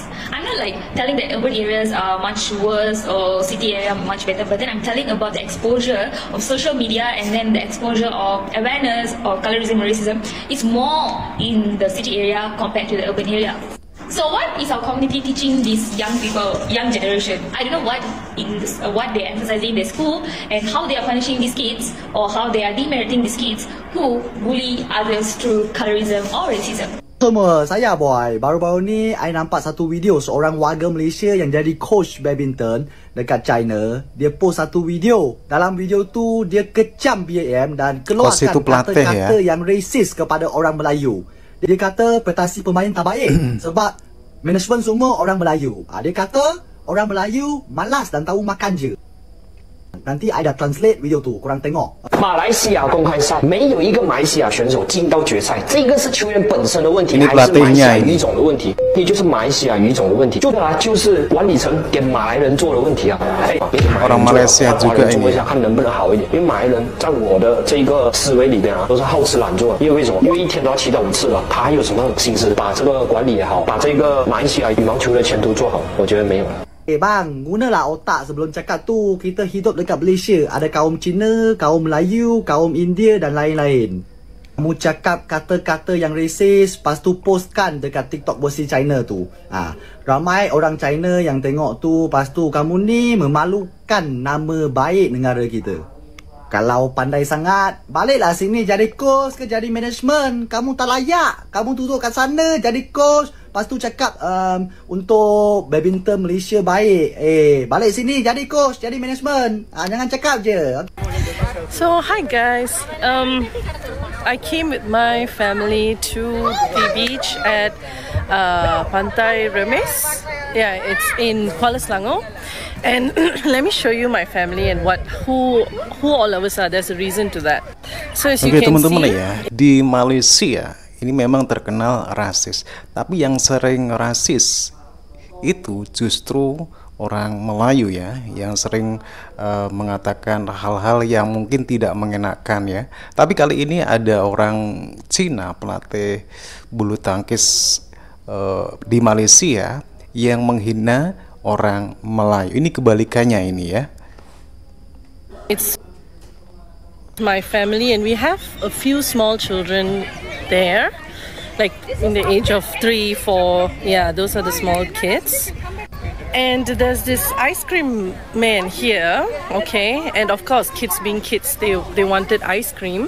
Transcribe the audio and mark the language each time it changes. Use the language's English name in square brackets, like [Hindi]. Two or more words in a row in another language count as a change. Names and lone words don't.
[English] I'm not like telling that urban areas are much worse or city area much better, but then I'm telling about the exposure of social media, and then the exposure of awareness of colorism and racism is more in the city area compared to the urban area. So what is our community teaching these young people, young generation? I don't know what they're emphasizing in their school, and how they are punishing these kids, or how they are demeriting these kids who bully others through colorism or racism. [Malay] Semua, saya Boy. Baru-baru ni, I nampak satu video seorang warga Malaysia yang jadi coach badminton dekat China. Dia post satu video. Dalam video tu, dia kecam BAM dan keluarkan kata-kata yang racist kepada orang Melayu. Dia kata prestasi pemain tak baik sebab management semua orang Melayu. Dia kata orang Melayu malas dan tahu makan je. Nanti I dah translate video tu, korang tengok. [Chinese] 马来西亚公开赛没有一个马来西亚选手进到决赛，这个是球员本身的问题，还是马来西亚语种的问题？也就是马来西亚语种的问题，就是管理层给马来人做的问题啊！别给马来人做，华人做一下，看能不能好一点。因为马来人在我的这个思维里边啊，都是好吃懒做。因为为什么？因为一天都要7到5次了，他还有什么心思把这个管理也好，把这个马来西亚羽毛球的前途做好？我觉得没有了。 [Malay] Bang, gunalah otak sebelum cakap tu. Kita hidup dekat Malaysia. Ada kaum Cina, kaum Melayu, kaum India dan lain-lain. Kamu cakap kata-kata yang racist, lepas tu postkan dekat TikTok versi China tu. Ramai orang China yang tengok tu, lepas tu kamu ni memalukan nama baik negara kita. Kalau pandai sangat, baliklah sini jadi coach ke jadi management. Kamu tak layak. Kamu duduk kat sana jadi coach. Lepas tu cakap untuk badminton Malaysia baik. Balik sini jadi coach, jadi management. Jangan cakap je. [English] So hi guys, I came with my family to the beach at Pantai Remis. Yeah, it's in Kuala Selangor. And let me show you my family and who all of us are. There's a reason to that. So as you can [Indonesian] teman-teman [English] see, [Indonesian] ya, di Malaysia ini memang terkenal rasis. Tapi yang sering rasis itu justru orang Melayu ya, yang sering mengatakan hal-hal yang mungkin tidak mengenakan ya. Tapi kali ini ada orang Cina, pelatih bulu tangkis di Malaysia yang menghina orang Melayu. Ini kebalikannya ini ya. [English] it's my family and we have a few small children there, like in the age of 3, 4. Yeah, those are the small kids. And there's this ice cream man here, okay, and of course kids being kids, they wanted ice cream.